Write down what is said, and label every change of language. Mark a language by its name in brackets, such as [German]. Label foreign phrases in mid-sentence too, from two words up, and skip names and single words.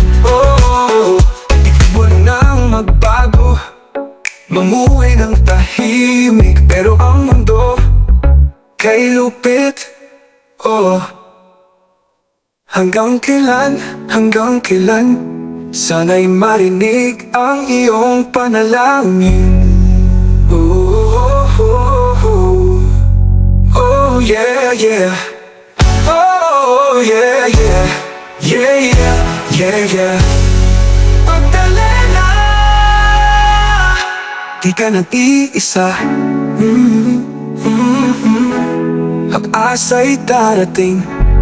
[Filipino] Ibig mo nang magbago, mamuhay ng tahimik, pero ang mundo kay lupit. Hanggang kailan, sana'y marinig ang iyong panalangin. [English] Oh yeah, yeah. Oh yeah, yeah. Yeah, yeah, yeah, yeah. [Filipino] Pagdali na, di ka nag-iisa. Pag-asa'y darating.